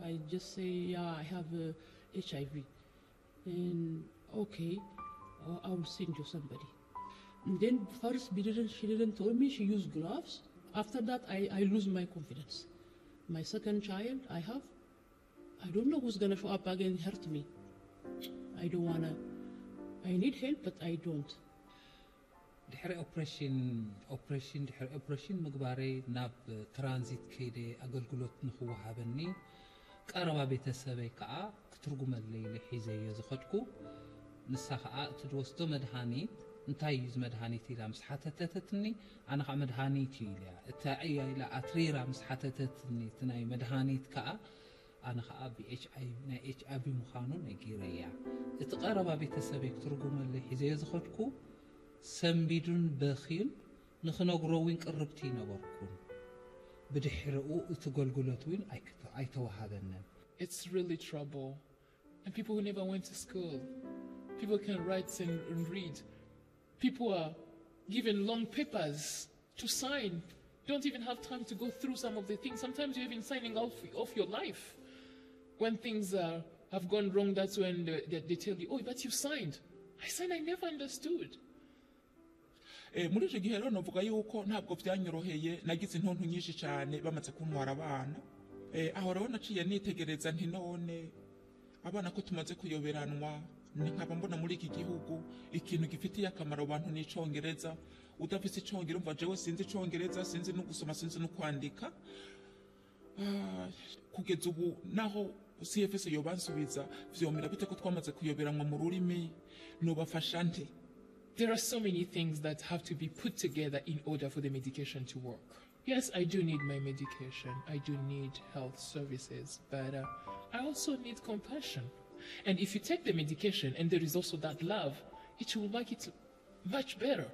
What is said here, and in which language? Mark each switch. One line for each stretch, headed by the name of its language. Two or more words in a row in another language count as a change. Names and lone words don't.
English: I just say, yeah, I have HIV. And okay, I will send you somebody. And then first, she didn't tell me she used gloves. After that, I lose my confidence. My second child I have, I don't know who's gonna show up again and hurt me. I don't wanna, I need help, but I don't.
Tigrinya: ድሕሪ ኦፕሬሽን ምግባረይ ናብ ትራንዚት ከይደ ኣገልግሎት ንኽወሃበኒ ቀረባ ቤተሰበይ ከዓ ክትርጉመለይ ሒዘዮ ዝኸድኩ ንሳ ከዓ እትወስዶ መድሃኒት እንታይ እዩ መድሃኒት ኢላ ምስ ሓተተትኒ ኣነ ከዓ መድሃኒት እዩ ኢላ እታ ኢላ ኣትሪራ ምስ ሓተተትኒ እቲ ናይ መድሃኒት ከዓ ኣነ ከዓ ናይ HIV ምዃኑ ነጊረያ እቲ ቀረባ ቤተሰበይ ክትርጉመለይ ሒዘዮ ዝኸድኩ ሰንቢዱን በኺን ንኽነግሮውን ቅርብቲ ነበርኩን ብድሕሪኡ እቲ ገልግሎት እውን ኣይተዋሃበንን.
English: It's really trouble. And people who never went to school, people can write and read. People are given long papers to sign. Don't even have time to go through some of the things. Sometimes you're even signing off your life. When things have gone wrong, that's when they tell you, oh, but you signed. I signed, I never understood.
Rundi: muri icyo gihe rero navuga yuko ntabwo byanyoroheye nagize intuntu nyinshi cyane bamaze kuntwara abana aho rero naciye nitegereza nti none abana ko tumaze kuyoberanwa nkaba mbona muri iki gihugu ikintu gifitiye akamaro abantu ni icongereza udafite icongereza umva jewe sinzi icongereza sinzi no gusoma sinzi no kwandika kugeza ubu naho CFS yobansubiza vyomera bite ko twamaze kuyoberanwa mu rurimi no bafasha nte.
English: There are so many things that have to be put together in order for the medication to work. Yes, I do need my medication. I do need health services, but I also need compassion. And if you take the medication and there is also that love, it will make it much better.